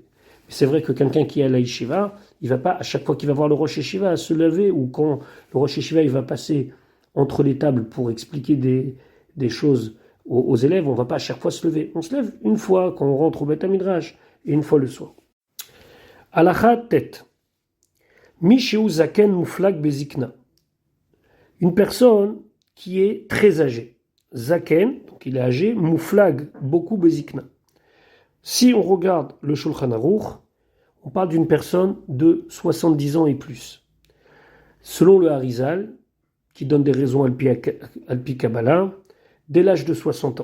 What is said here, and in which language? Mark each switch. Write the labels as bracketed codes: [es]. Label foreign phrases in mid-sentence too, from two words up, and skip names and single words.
[fr] C'est vrai que quelqu'un qui est à la yeshiva, il va pas, à chaque fois qu'il va voir le [he] Rosh Yeshiva, [fr] se lever, ou quand le [he] Rosh Yeshiva [fr] il va passer entre les tables pour expliquer des choses aux élèves, on ne va pas à chaque fois se lever. On se lève une fois quand on rentre au [he] Beth Midrash [fr] et une fois le soir. [he] הלכה ט. מישהו זקן מופלג בזקנה. [fr] Une personne qui est très âgée. Zaken, donc il est âgé, muflag, beaucoup bezikna. Si on regarde le Shulchan Aruch, on parle d'une personne de 70 ans et plus. Selon le Harizal, qui donne des raisons [he] על פי קבלה, [fr] dès l'âge de 60 ans.